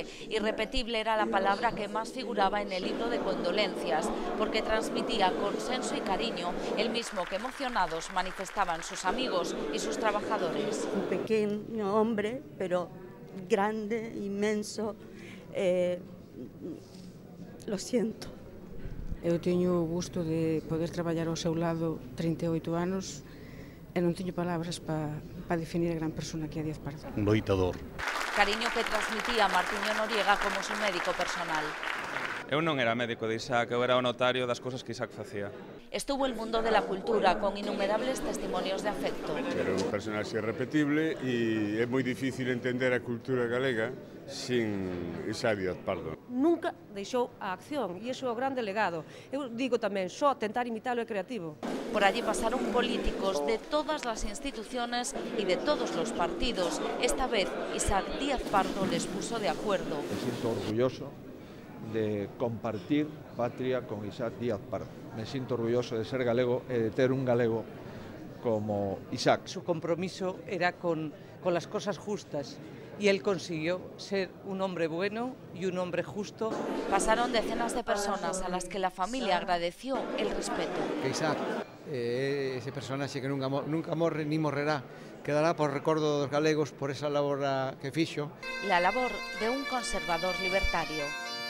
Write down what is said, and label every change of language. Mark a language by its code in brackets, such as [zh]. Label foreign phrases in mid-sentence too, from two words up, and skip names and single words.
[es] Irrepetible era la palabra que más figuraba en el libro de condolencias, porque transmitía consenso y cariño, el mismo que emocionados manifestaban sus amigos y sus trabajadores. Un pequeño hombre, pero grande, inmenso. Lo siento. [gl] Eu teño o gusto de poder traballar ao seu lado 38 anos e non teño palabras para definir a gran persona que é Díaz Pardo. Un loitador. [es] Cariño que transmitía Martiño Noriega como su médico personal. [gl] Eu non era médico de Isaac, eu era o notario das cousas que Isaac facía. [es] Estuvo el mundo de la cultura con innumerables testimonios de afecto. [gl] Era un personaxe irrepetible e é moi difícil entender a cultura galega sin Isaac Díaz Pardo. Nunca deixou a acción e iso é o grande legado. Eu digo tamén, só tentar imitalo é creativo. [es] Por allí pasaron políticos de todas las instituciones y de todos los partidos. Esta vez Isaac Díaz Pardo les puso de acuerdo. Me siento orgulloso de compartir patria con Isaac Díaz Pardo. Me siento orgulloso [gl] de ser galego e de ter un galego como Isaac. [es] Su compromiso era con las cosas justas y él consiguió ser un hombre bueno y un hombre justo. Pasaron decenas de personas a las que la familia agradeció el respeto. [gl] Que Isaac, ese personaxe que nunca morre ni morrerá, quedará por recordo dos galegos por esa labor que fixo. [es] La labor de un conservador libertario.